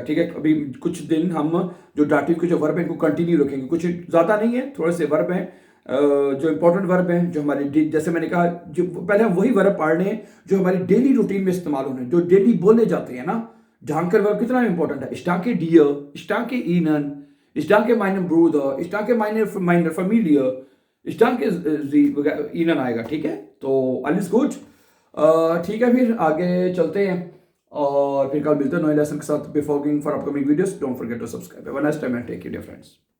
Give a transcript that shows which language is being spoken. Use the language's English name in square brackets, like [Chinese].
[Hindi] ठीक है, अभी कुछ दिन हम जो डाटिव के जो वर्ब है इनको कंटिन्यू रखेंगे, कुछ ज़्यादा नहीं है, थोड़े से वर्ब हैं जो इंपॉर्टेंट वर्ब हैं, जो हमारे, जैसे मैंने कहा, जो पहले हम वही वर्ब पढ़ रहे हैं जो हमारी डेली रूटीन में इस्तेमाल होने, जो डेली बोले जाते हैं ना। जानकर वर्ब कितना इंपॉर्टेंट है? [German] स्टाके डियर, स्टाके इनन, स्टाके माइनर ब्रूदर, स्टाके माइनर माइनर फैमिलियर, Ich danke Sie Ihnen [Hindi] आएगा, ठीक है? तो [German] alles gut. [Hindi] ठीक है, फिर आगे चलते हैं और फिर कल मिलते हैं नए लेसन के साथ। [English] Before going for upcoming videos, don't forget to subscribe. Have a nice time and take care dear friends.